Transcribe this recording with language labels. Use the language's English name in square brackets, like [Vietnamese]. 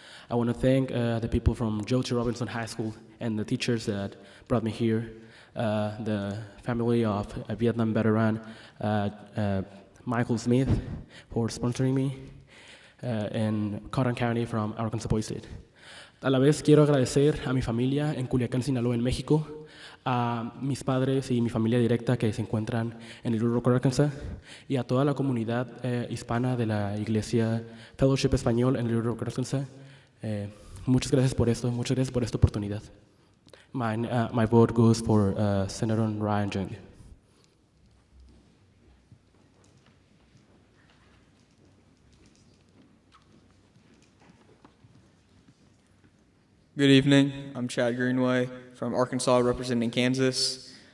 [English] I want to thank the people from Joe T. Robinson High School and the teachers that brought me here, the family of a Vietnam veteran, Michael Smith, for sponsoring me, and Cotton County from Arkansas Boys State. [Spanish] A la vez quiero agradecer a mi familia en Culiacán, Sinaloa, en México, a mis padres y mi familia directa que se encuentran en Little Rock, Arkansas, y a toda la comunidad hispana de la Iglesia Fellowship Español en Little Rock, Arkansas. Muchas gracias por esto, muchas gracias por esta oportunidad. [English] My vote goes for Senator Ryan Jung. Good evening. I'm Chad Greenway from Arkansas, representing Kansas.